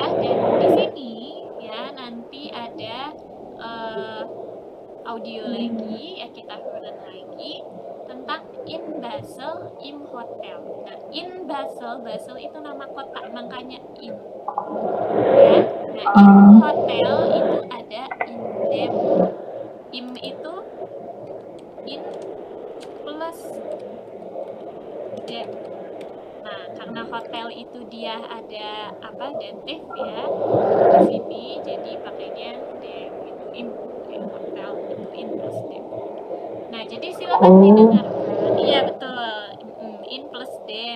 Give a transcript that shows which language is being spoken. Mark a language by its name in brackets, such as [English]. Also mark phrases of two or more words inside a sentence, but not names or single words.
[Indonesian] Dan di sini ya nanti ada audio lagi ya, kita dengar lagi tentang [German] in Basel im Hotel. [Indonesian] Nah, [German] in Basel, [Indonesian] Basel itu nama kota, makanya in ya. Nah, [German] in hotel [Indonesian] itu ada [German] in dem Im [Indonesian] itu [German] in plus dem. [Indonesian] Nah, karena hotel itu dia ada dative ya di sini, jadi pakainya dem itu [German] in hotel [Indonesian] itu [German] in plus dem. [Indonesian] Nah, jadi silakan didengarkan. Iya betul, [German] in plus dem.